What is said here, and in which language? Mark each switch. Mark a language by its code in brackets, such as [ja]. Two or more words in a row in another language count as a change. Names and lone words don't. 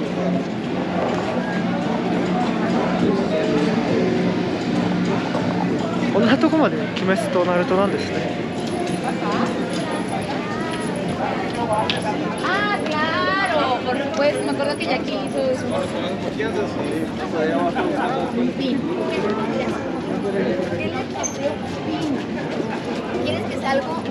[ja] こんなとこまで鬼滅とナルトなんですね。 [es] Ah, claro, por supuesto. Me acuerdo que Jackie hizo eso. Sí. ¿Quieres que salga?